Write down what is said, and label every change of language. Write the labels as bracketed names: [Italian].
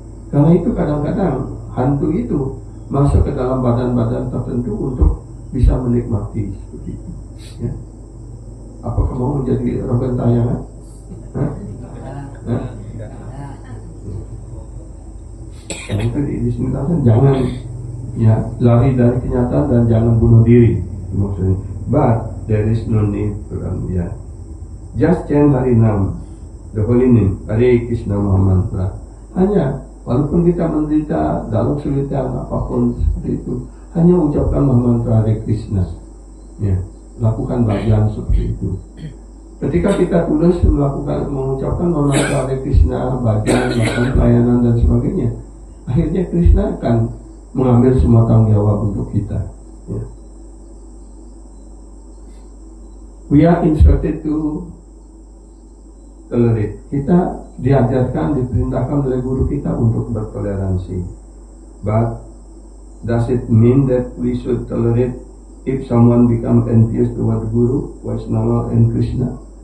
[Indonesian] Karena itu kadang-kadang hantu itu masuk ke dalam badan-badan tertentu untuk bisa menikmati seperti itu. Apakah mau menjadi roh gentayangan? Itu di sini jangan lari dari kenyataan dan jangan bunuh diri maksudnya. [English] But there is no need to run. Just chant Harinam, the holy name, Hare Krishna Mahamantra. [Indonesian] Hanya walaupun kita menderita dalam kesulitan apapun seperti itu, hanya ucapkan Mahamantra Hare Krishna. Lakukan bagian seperti itu. Ketika kita tulus mengucapkan Mahamantra Hare Krishna, bagian, melakukan pelayanan dan sebagainya, akhirnya Krishna akan mengambil semua tanggung jawab untuk kita. [English] We are instructed to tolerate. [Indonesian] Kita diajarkan, diperintahkan oleh guru kita untuk bertoleransi. [English] But does it mean that we should tolerate if someone become envious toward Guru, Vaishnava and Krishna?